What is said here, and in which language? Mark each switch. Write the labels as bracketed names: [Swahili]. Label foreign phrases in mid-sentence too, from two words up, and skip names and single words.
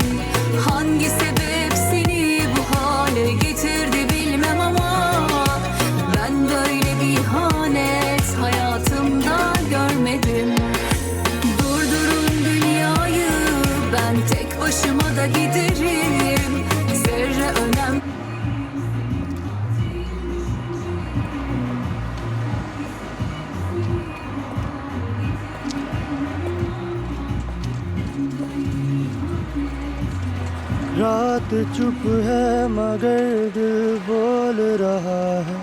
[Turkish] Hangi sebep seni bu hale getirdi bilmem ama ben böyle bir ihanet hayatımda görmedim. Ben tek başıma da giderim. Zerre önem. [Hindi] रात चुप है मगर दिल बोल रहा है।